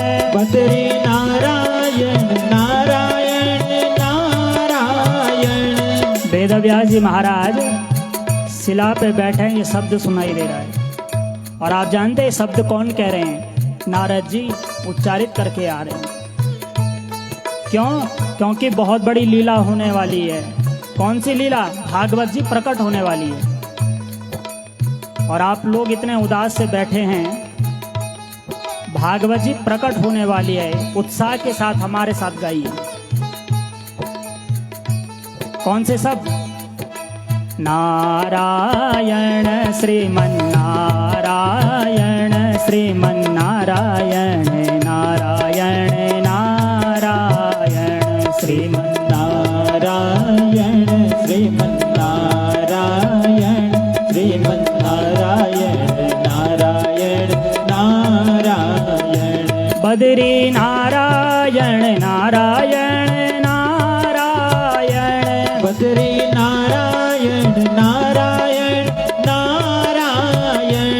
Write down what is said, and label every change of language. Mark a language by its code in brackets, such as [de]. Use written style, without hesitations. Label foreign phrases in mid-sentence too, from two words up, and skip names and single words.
[hi] बद्री नारायण नारायण नारायण। वेदव्यास जी महाराज शिला पे बैठे हैं, ये शब्द सुनाई दे रहा है और आप जानते हैं शब्द कौन कह रहे हैं? नारद जी उच्चारित करके आ रहे हैं। क्यों? क्योंकि बहुत बड़ी लीला होने वाली है। कौन सी लीला? भागवत जी प्रकट होने वाली है और आप लोग इतने उदास से बैठे हैं। भागवत जी प्रकट होने वाली है, उत्साह के साथ हमारे साथ गाइए। कौन से शब्द? नारायण श्रीमन्नारायण श्रीमन्नारायण नारायण नारायण श्रीमन्नारायण श्रीमन्नारायण श्रीमन्नारायण नारायण नारायण। बद्री नारायण नारायण नारायण बद्री नारायण नारायण नारायण।